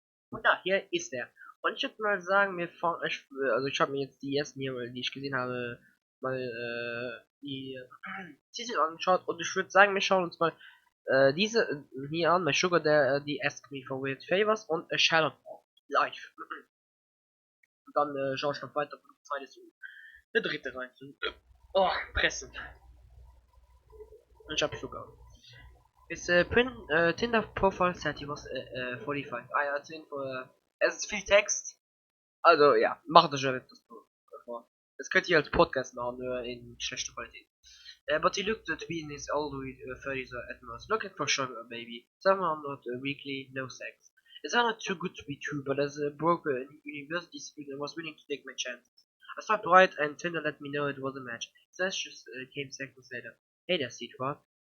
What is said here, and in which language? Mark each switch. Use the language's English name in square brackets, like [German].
[German] Und da, hier ist er. Und ich würde mal sagen, also ich habe mir jetzt die ersten hier, die ich gesehen habe, mal die Titel angeschaut und ich würde sagen, wir schauen uns mal diese hier an, My Sugar, die Ask Me for Weird Favors und A Shadow Live. Und dann schaue ich noch weiter, wo die Zeit ist, der dritte rein. Oh, pressen. Und ich hab Sugar. [English] His Tinder profile said he was 45. [German] Ah ja, 10 für. Es ist viel Text. Also ja, macht das schon etwas vor. Das könnt ihr als Podcast machen, nur in schlechter Qualität. [English] But he looked to be in his early 30s at most, looking for sugar baby. 700 weekly, no sex. It sounded too good to be true, but as a broker in university student, I was willing to take my chances. I swiped right and Tinder let me know it was a match. His just came seconds later. Hey there, sweetheart.